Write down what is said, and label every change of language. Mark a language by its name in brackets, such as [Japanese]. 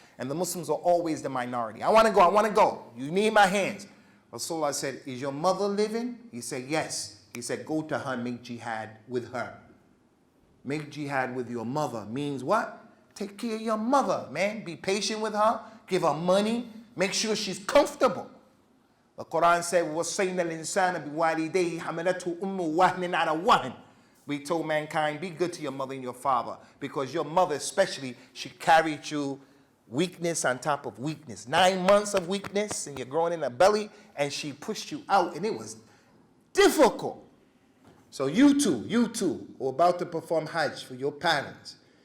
[English] And the Muslims are always the minority. I want to go. You need my hands. Rasulullah said, is your mother living? He said, yes. He said, go to her and make jihad with her. Make jihad with your mother means what? Take care of your mother, man. Be patient with her. Give her money. Make sure she's comfortable. The Quran said, [Arabic] وَصَيْنَا الْإِنسَانَ بِوَالِدَيْهِ حَمَلَتْهُ أُمُّهُ وَهْنٍ عَلَى وَهْنٍ. [English] We told mankind, be good to your mother and your father. Because your mother especially, she carried you weakness on top of weakness. 9 months of weakness and you're growing in her belly and she pushed you out and it was difficult. So you two are about to perform Hajj for your parents.